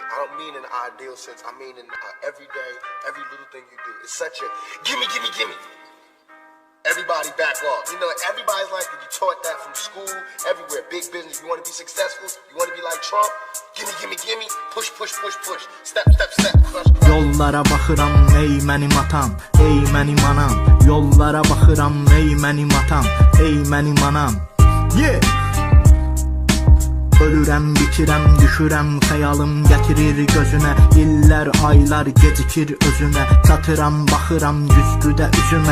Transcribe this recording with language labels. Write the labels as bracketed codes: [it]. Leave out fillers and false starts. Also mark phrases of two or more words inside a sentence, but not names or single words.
[en] I don't mean in the ideal sense. I mean in every day, every little thing you do. It's such a, gimme, gimme, gimme. Everybody back off. You know, everybody's like, you taught that from school, everywhere. Big business, you want to be successful, you want to be like Trump, gimme, gimme, gimme, push, push, push, push, step, step, step, crush, crush. [az] Yollara baxıram, ey mənim atam, ey mənim anam. Yollara baxıram, ey mənim atam, ey mənim anam. Yeah! Ölürəm, bitirəm, düşürəm, xəyalım gətirir gözünə. İllər, aylar gecikir özünə. Çatıram, baxıram güzgüdə üzümə.